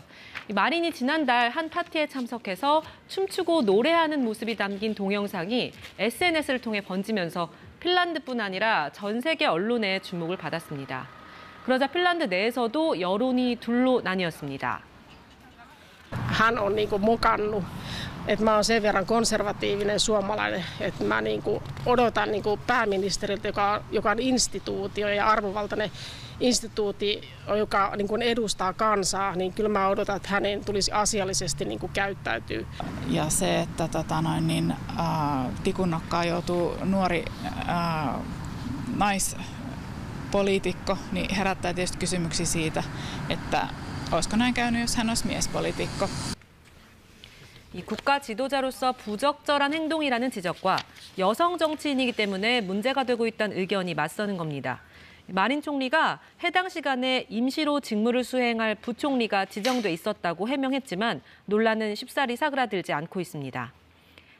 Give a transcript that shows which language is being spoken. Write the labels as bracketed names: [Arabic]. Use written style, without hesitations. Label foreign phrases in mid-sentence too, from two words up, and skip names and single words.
[Korean] 마린이 지난달 한 파티에 참석해서 춤추고 노래하는 모습이 담긴 동영상이 SNS를 통해 번지면서 핀란드뿐 아니라 전 세계 언론의 주목을 받았습니다. 그러자 핀란드 내에서도 여론이 둘로 나뉘었습니다. [Finnish] Hän on mokannut, että mä oon sen verran konservatiivinen suomalainen, että mä odotan pääministeriltä, joka on instituutio ja arvovaltainen instituutti, joka edustaa kansaa, niin kyllä mä odotan, että hänen tulisi asiallisesti käyttäytyä. Ja se, että tikunnokkaan joutuu nuori naispoliitikko, niin herättää tietysti kysymyksiä siitä, että olisiko näin käynyt, jos hän olisi miespoliitikko. [Korean] 이 국가 지도자로서 부적절한 행동이라는 지적과 여성 정치인이기 때문에 문제가 되고 있다는 의견이 맞서는 겁니다. 마린 총리가 해당 시간에 임시로 직무를 수행할 부총리가 지정돼 있었다고 해명했지만 논란은 쉽사리 사그라들지 않고 있습니다.